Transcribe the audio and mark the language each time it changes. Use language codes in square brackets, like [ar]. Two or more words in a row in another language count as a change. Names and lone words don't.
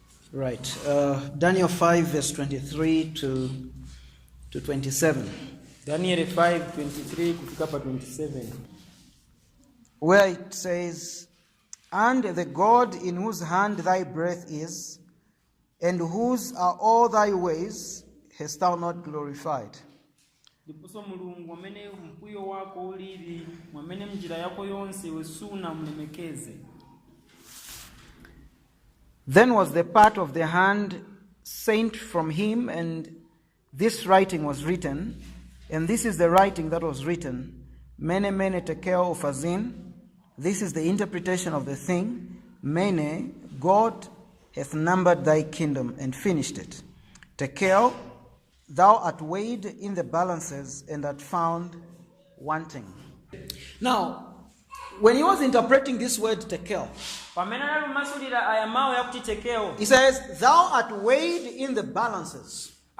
[en] Right. Daniel 5, verse 23 to 27. [ny] Daniel 5, 23 kufika pa 27. [en] Where it says, "And the God in whose hand thy breath is, and whose are all thy ways, hast thou not glorified." [ny] Ndiposo mulungu amene mkwiyo wako ulili, mwamene mjira yako yonse wesuna mlemekeze. [en] Then was the part of the hand sent from him, and this writing was written, and this is the writing that was written, Mene mene tekel uphazin. This is the interpretation of the thing. Mene, God hath numbered thy kingdom and finished it. Tekel, thou art weighed in the balances and art found wanting. Now, when he was interpreting this word tekel, he says, thou art weighed in the balances.